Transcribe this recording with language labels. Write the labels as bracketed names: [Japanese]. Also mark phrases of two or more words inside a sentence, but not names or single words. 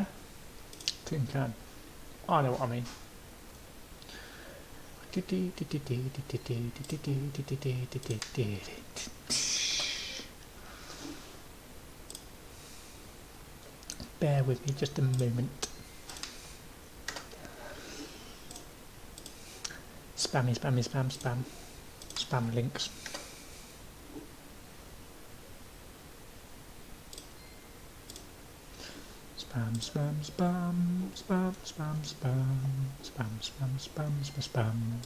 [English] Tin can. I know what I mean. Bear with me just a moment. Spammy, spammy, spam, spam. Spam links. Spam, spam, spam, spam, spam, spam, spam, spam, spam, spam, spam.